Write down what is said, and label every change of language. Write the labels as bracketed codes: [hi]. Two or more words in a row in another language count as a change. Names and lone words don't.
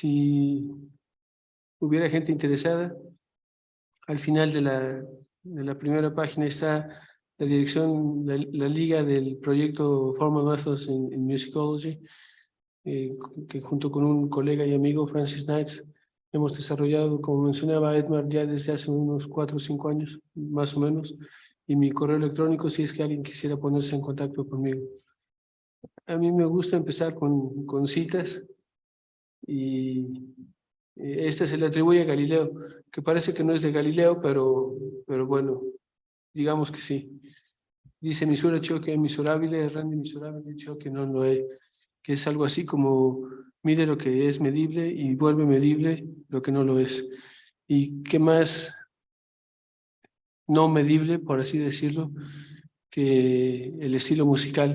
[es] Si hubiera gente interesada. Al final de la primera página está la dirección, la liga del proyecto [en] Formal Methods in Musicology, [es] que junto con un colega y amigo, Francis Knights, hemos desarrollado, como mencionaba Edmar, ya desde hace unos 4 o 5 años, más o menos, y mi correo electrónico si es que alguien quisiera ponerse en contacto conmigo. A mí me gusta empezar con citas y este se le atribuye a Galileo, que parece que no es de Galileo, pero bueno, digamos que sí. [it] Dice misura ciò che è misurabile, rende misurabile ciò che non lo è, [es] que es algo así como mide lo que es medible y vuelve medible lo que no lo es. ¿Y qué más no medible, por así decirlo, que el estilo musical?